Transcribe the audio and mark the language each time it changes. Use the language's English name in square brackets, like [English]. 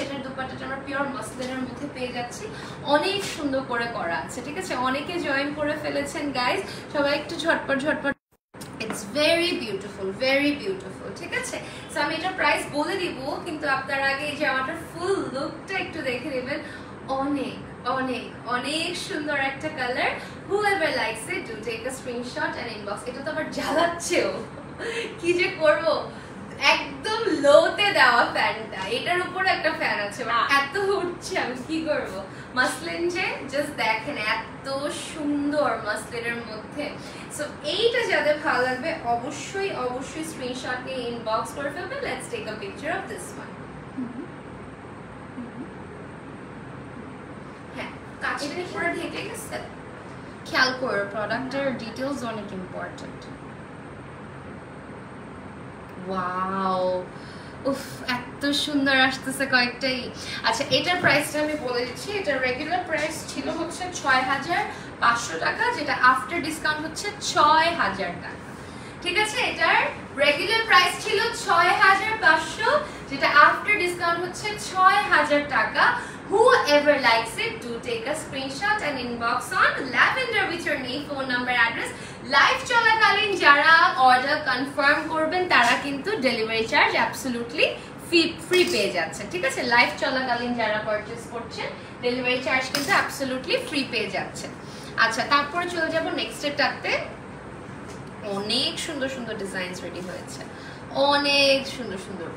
[Bangla] এটার দুপাট্টাটা আমরা পিওর মাসলিনের মধ্যে পেয়ে যাচ্ছি, অনেক সুন্দর করে করা আছে, ঠিক আছে? অনেকে জয়েন করে ফেলেছেন গাইস, সবাই একটু ঝটপট ঝটপট। [English] it's very beautiful, very beautiful, [Bangla] ঠিক আছে? সো আমি এটার প্রাইস বলে দিব, কিন্তু আপনার আগে এই জামাটার ফুল লুকটা একটু দেখে নেবেন। অনেক অনেক অনেক সুন্দর একটা colour. [English] whoever likes it do take a screenshot and inbox। [Bangla] এটা তো আবার জ্বালাচ্ছেও, কি যে করব, একদম লোতে দেওয়া ফ্যানটা, এটার উপর একটা ফ্যান আছে, এত উঠছে, আমি কি করব? মাসলিন যে জাস্ট দেখেন এত সুন্দর মাসলিনের মধ্যে। সো এইটা যাদের ভালো লাগবে অবশ্যই অবশ্যই স্ক্রিনশট নিয়ে ইনবক্স করে ফেলবে। [English] Let's take a picture of this one. [Bangla] হ্যাঁ, কাচের পুরো ঢেকে গেছে, খেয়াল করো, প্রোডাক্টের ডিটেইলস অনেক ইম্পর্টেন্ট। ওয়াও, উফ, এত সুন্দর আসতেছে কয়েকটাই। আচ্ছা, এটার প্রাইসটা আমি বলে দিচ্ছি। এটার রেগুলার প্রাইস ছিল হচ্ছে ৬৫০০ টাকা, যেটা আফটার ডিসকাউন্ট হচ্ছে ৬০০০ টাকা, ঠিক আছে? এটার রেগুলার প্রাইস ছিল ৬৫০০, যেটা আফটার ডিসকাউন্ট হচ্ছে ৬০০০ টাকা। [English] whoever likes it do take a screenshot and inbox on lavender with your name, phone number, address। [Bangla] Live চলাকালীন যারা অর্ডার কনফার্ম করবেন তারা কিন্তু ডেলিভারি চার্জ অ্যাবসলিউটলি ফ্রি পেয়ে যাচ্ছেন, ঠিক আছে? লাইভ চলাকালীন যারা পারচেজ করছেন ডেলিভারি চার্জ কিন্তু অ্যাবসলিউটলি ফ্রি পেয়ে যাচ্ছেন। আচ্ছা, তারপরে চলে যাব নেক্সট এটাতে। অনেক সুন্দর সুন্দর ডিজাইনস রেডি হয়েছে, অনেক সুন্দর সুন্দর।